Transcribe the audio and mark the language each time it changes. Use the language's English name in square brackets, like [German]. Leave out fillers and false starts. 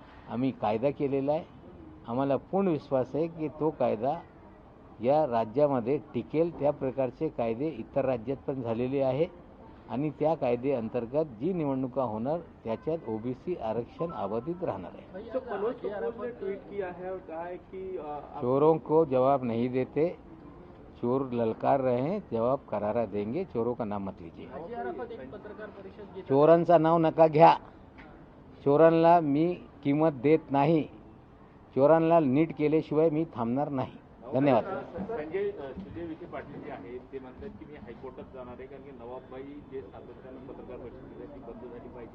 [Marathi] आम्ही कायदा केलेला आहे. आम्हाला पूर्ण विश्वास आहे की तो कायदा या राज्यामध्ये टिकेल. त्या प्रकारचे कायदे इतर राज्यात पण झालेले आहे आणि त्या कायदे अंतर्गत जी निवडणुका होणार त्याच्यात ओबीसी आरक्षण अबाधित राहणार आहे. [Hindi] तो मनोज कपूर ने ट्वीट किया है और कहा है कि चोरों को जवाब नहीं देते, चोर ललकार रहे हैं, जवाब करारा देंगे. चोरों का नाम मत लीजिए. [Marathi] पत्रकार परिषद चोरांचं नाव नका घ्या. चोरांना मी किंमत देत नाही. चोरांना नीट केल्याशिवाय मी थांबणार नाही. धन्यवाद. सुजय विखे पाटील जे आहेत ते म्हणतात की मी हायकोर्टात जाणार आहे कारण की नवाबबाई जे सातत्यानं पत्रकार परिषद ती बंद झाली पाहिजे